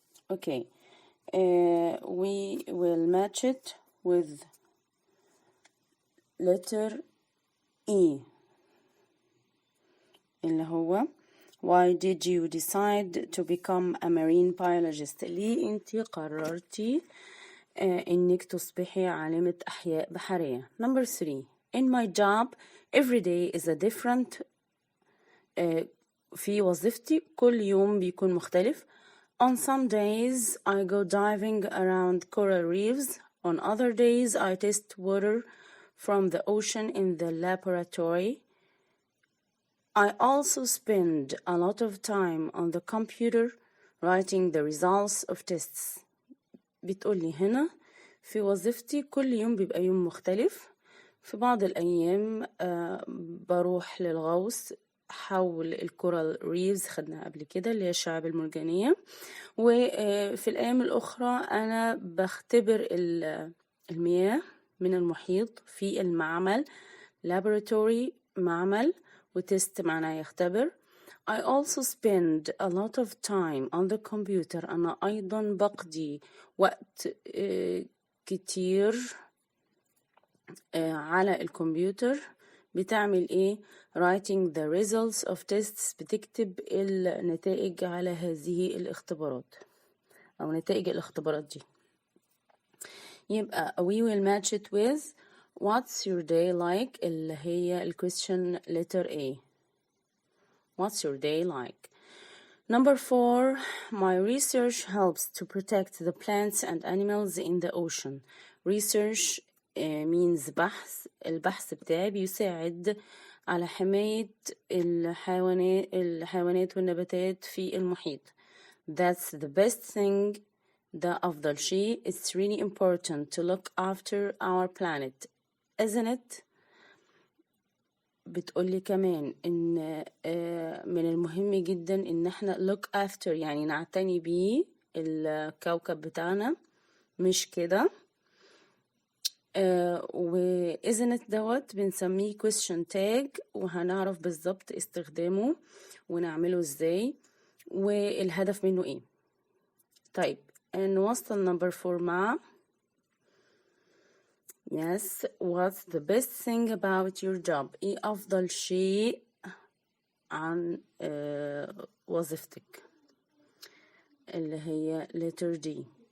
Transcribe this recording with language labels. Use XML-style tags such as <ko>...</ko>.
<en>Okay, we will match it with letter E</en> <ar>اللي هو</ar> <en>Why did you decide to become a marine biologist?</en> <ar>ليه انتي قررتي انك تصبحي عالمة أحياء بحرية.</ar> <en>Number 3, in my job every day is a different.</en> <ar>في وظيفتي كل يوم بيكون مختلف.</ar> <en>On some days I go diving around coral reefs. On other days I test water from the ocean in the laboratory. I also spend a lot of time on the computer writing the results of tests.</en> <ar>بتقولي هنا في وظيفتي كل يوم بيبقى يوم مختلف. في بعض الأيام بروح للغوص حول الكورال ريفز، خدنا قبل كده اللي هي الشعاب المرجانية، وفي الأيام الأخرى أنا بختبر المياه من المحيط في المعمل laboratory معمل، وتست معناه يختبر.</ar> <en>I also spend a lot of time on the computer.</en> <ar>أنا أيضا بقضي وقت كتير على الكمبيوتر. بتعمل إيه؟</ar> <en>writing the results of tests.</en> <ar>بتكتب النتائج على هذه الاختبارات أو نتائج الاختبارات دي. يبقى</ar> <en>we will match it with what's your day like</en> <ar>اللي هي</ar> <en>الquestion letter A. What's your day like? Number 4, my research helps to protect the plants and animals in the ocean. Research means بحث.</en> <ar>البحث بتاعي بيساعد على حماية الحيوانات والنباتات في المحيط.</ar> <en>That's the best thing</en> <ar>ده أفضل شيء.</ar> <en>It's really important to look after our planet, isn't it?</en> <ar>بتقولي كمان إن من المهم جدا إن احنا</ar> <en>look after</en> <ar>يعني نعتني بيه الكوكب بتاعنا، مش كده؟ و</ar> <en>isn't it</en> <ar>دوت بنسميه question tag، وهنعرف بالظبط استخدامه ونعمله ازاي والهدف منه ايه. طيب نوصل</ar> <en>number 4</en> <ar>مع</ar> <en>yes what's the best thing about your job؟</en> <ar>ايه افضل شيء عن وظيفتك اللي هي</ar> <en>letter D.</en>